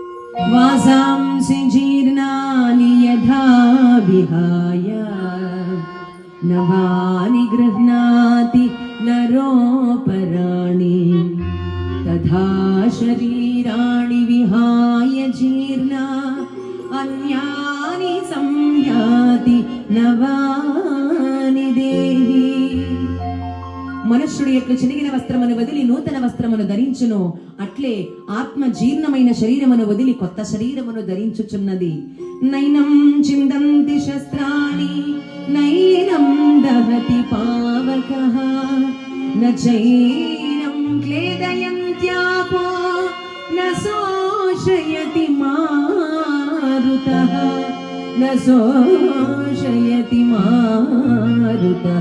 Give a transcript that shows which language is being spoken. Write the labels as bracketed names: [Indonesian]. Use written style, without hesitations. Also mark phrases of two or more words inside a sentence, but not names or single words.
[Sanskrit] वासांसि जीर्णानि यथा विहाय नवानि गृह्णाति नरोपराणि तथा शरीराणि विहाय जीर्णा अन्यानि संयाति नवानि देहि. [Telugu] మనుష్యుడు యొక్క చినిగిన వస్త్రమును వదిలి నూతన వస్త్రమును ధరించును, అట్లే ఆత్మ జీర్ణమైన శరీరమును వదిలి కొత్త శరీరమును ధరించుచున్నది. [Sanskrit] నైనం చిందంతి శస్త్రాణి నైనం దహతి పావకః న చైనం క్లేదయంత్యాపో న శోషయతి మారుతః న శోషయతి మారుతః.